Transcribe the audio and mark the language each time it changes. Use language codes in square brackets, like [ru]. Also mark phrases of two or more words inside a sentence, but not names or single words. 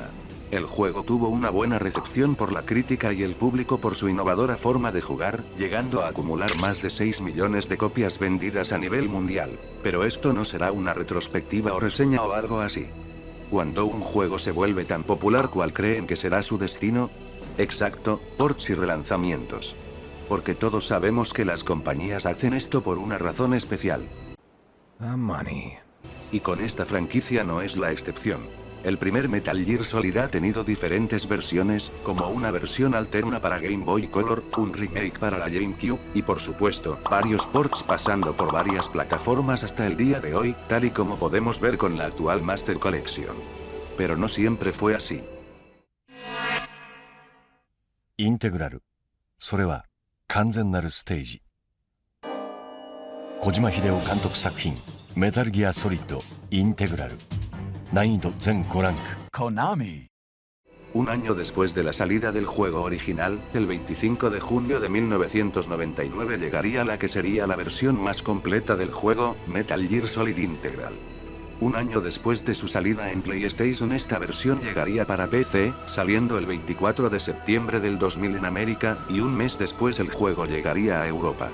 [es] El juego tuvo una buena recepción por la crítica y el público por su innovadora forma de jugar, llegando a acumular más de 6 millones de copias vendidas a nivel mundial. Pero esto no será una retrospectiva o reseña o algo así. Cuando un juego se vuelve tan popular, ¿cuál creen que será su destino? Exacto, ports y relanzamientos. Porque todos sabemos que las compañías hacen esto por una razón especial. [en] The money. [es] Y con esta franquicia no es la excepción. El primer Metal Gear Solid ha tenido diferentes versiones, como una versión alterna para Game Boy Color, un remake para la GameCube, y por supuesto, varios ports pasando por varias plataformas hasta el día de hoy, tal y como podemos ver con la actual Master Collection. Pero no siempre fue así. [ja] インテグラル。それは完全なるステージ。小島秀夫監督作品メタルギアソリッドインテグラル。難易度全5ランク。 Konami. [es] Un año después de la salida del juego original, el 25 de junio de 1999 llegaría la que sería la versión más completa del juego, Metal Gear Solid Integral. Un año después de su salida en PlayStation, esta versión llegaría para PC, saliendo el 24 de septiembre del 2000 en América, y un mes después el juego llegaría a Europa.